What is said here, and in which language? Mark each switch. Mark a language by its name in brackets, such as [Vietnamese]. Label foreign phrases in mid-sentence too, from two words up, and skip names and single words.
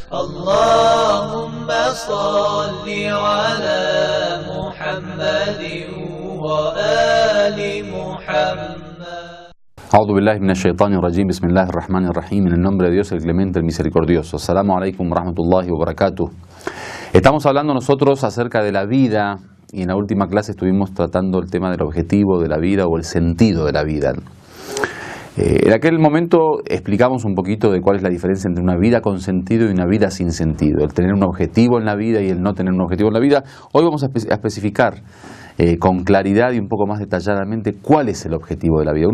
[Arabic] اللهم صل على محمد وآل محمد. أعوذ بالله من الشيطان الرجيم. بسم الله الرحمن الرحيم. [Spanish] En el nombre de Dios, el clemente, el misericordioso. [Arabic] السلام عليكم ورحمة الله وبركاته. [Spanish] Estamos hablando nosotros acerca de la vida y en la última clase estuvimos tratando el tema del objetivo de la vida o el sentido de la vida. En aquel momento explicamos un poquito de cuál es la diferencia entre una vida con sentido y una vida sin sentido. El tener un objetivo en la vida y el no tener un objetivo en la vida. Hoy vamos a especificar con claridad y un poco más detalladamente cuál es el objetivo de la vida.